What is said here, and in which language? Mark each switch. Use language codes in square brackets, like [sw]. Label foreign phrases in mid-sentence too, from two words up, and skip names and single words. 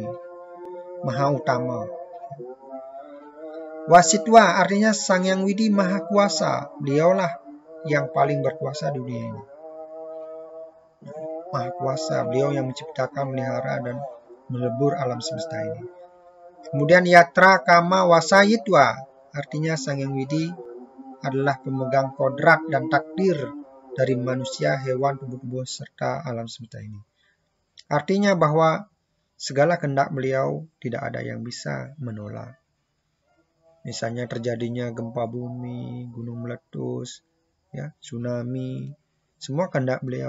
[id] Maha utama. Wasitwa artinya Sang Hyang Widi maha kuasa. Beliaulah yang paling berkuasa di dunia ini. Maha kuasa, beliau yang menciptakan, melihara, dan melebur alam semesta ini. Kemudian [sa] yatra kama wasayitwa, [id] artinya Sang Hyang Widi adalah pemegang kodrat dan takdir dari manusia, hewan, tumbuh-tumbuh, serta alam semesta ini. Artinya bahwa segala kehendak beliau tidak ada yang bisa menolak. Misalnya terjadinya gempa bumi, gunung meletus, ya, tsunami, semua kehendak beliau.